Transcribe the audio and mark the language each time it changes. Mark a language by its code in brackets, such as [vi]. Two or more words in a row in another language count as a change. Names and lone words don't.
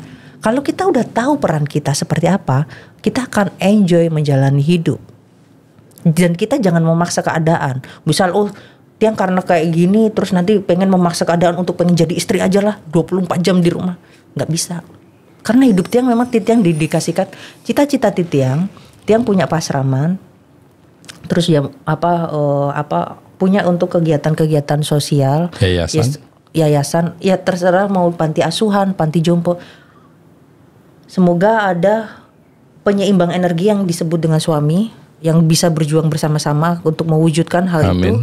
[id] Kalau kita udah tahu peran kita seperti apa, kita akan enjoy menjalani hidup. Dan kita jangan memaksa keadaan. Misal tiang karena kayak gini terus nanti pengen memaksa keadaan untuk pengen jadi istri aja lah 24 jam di rumah. Nggak bisa. Karena hidup tiang memang tiang didikasikan cita-cita tiang punya pasraman. Terus ya punya untuk kegiatan-kegiatan sosial, yayasan, ya terserah mau panti asuhan, panti jompo. Semoga ada penyeimbang energi yang disebut dengan suami yang bisa berjuang bersama-sama untuk mewujudkan hal itu.